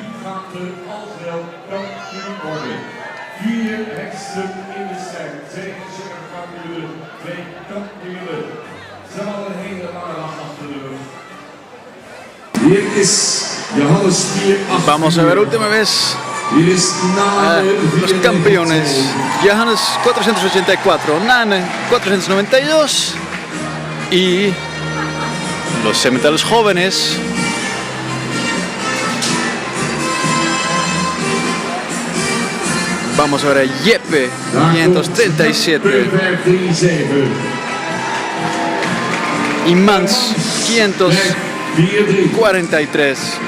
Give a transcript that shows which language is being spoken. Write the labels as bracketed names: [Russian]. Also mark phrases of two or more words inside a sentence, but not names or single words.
[Dutch] gaan er al wel kampioen worden. 4 heksen in de strijd. 2 kampioenen, 2 kampioenen. Ze hebben al een hele lange nacht achter de rug. Hier is Johannes 4. [Spanish] Vamos a ver última vez los campeones. Johannes 484, Nane 492 y los cementeros jóvenes. Vamos a ver a Jeppe 537 y Mans 543.